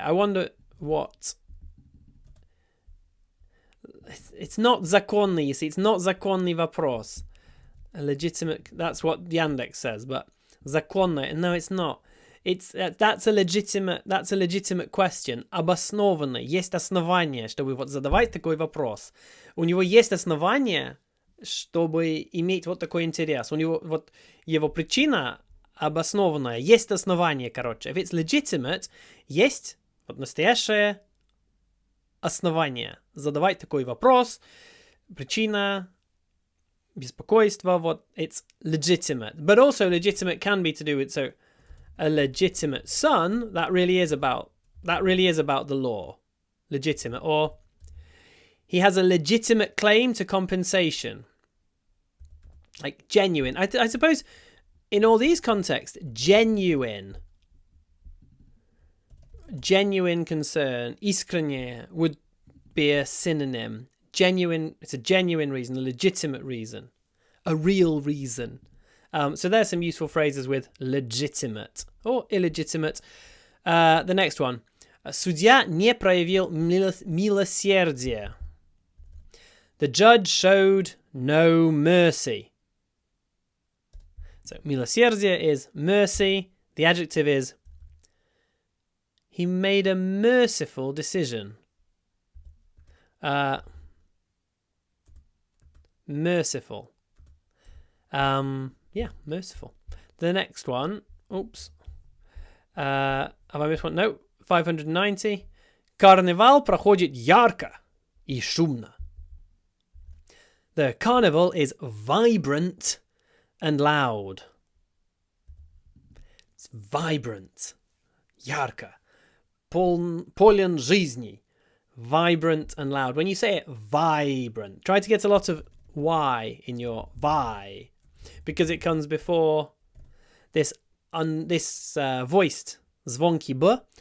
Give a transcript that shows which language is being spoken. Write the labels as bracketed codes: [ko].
[en] I wonder what... It's not законный, you see. It's not законный вопрос. A legitimate... That's what Yandex says, but законный... No, it's not. That's a legitimate question. [ru] Обоснованный. Есть основание, чтобы вот задавать такой вопрос. У него есть основание, чтобы иметь вот такой интерес. У него вот его причина обоснованная. Есть основание, короче. If it's legitimate, есть вот настоящее основание. Задавать такой вопрос. Причина, беспокойство, вот. [en] It's legitimate. But also legitimate can be to do with, so, a legitimate son, that really is about the law. Legitimate. Or he has a legitimate claim to compensation. Like genuine. I suppose in all these contexts, genuine concern, искренне, would be a synonym. Genuine, it's a genuine reason, a legitimate reason, a real reason. So there's some useful phrases with legitimate or illegitimate. The next one. [ru] Судья не проявил милосердия. [en] The judge showed no mercy. So милосердие is mercy. The adjective is he made a merciful decision. Merciful. Yeah, merciful. The next one. Oops. Have I missed one? No. 590. [ru] Карнавал проходит ярко и шумно. [en] The carnival is vibrant and loud. [ru] It's vibrant. Ярко. Полен жизни. [en] Vibrant and loud. When you say it, vibrant, try to get a lot of Y in your vi, because it comes before this voiced zvonky b.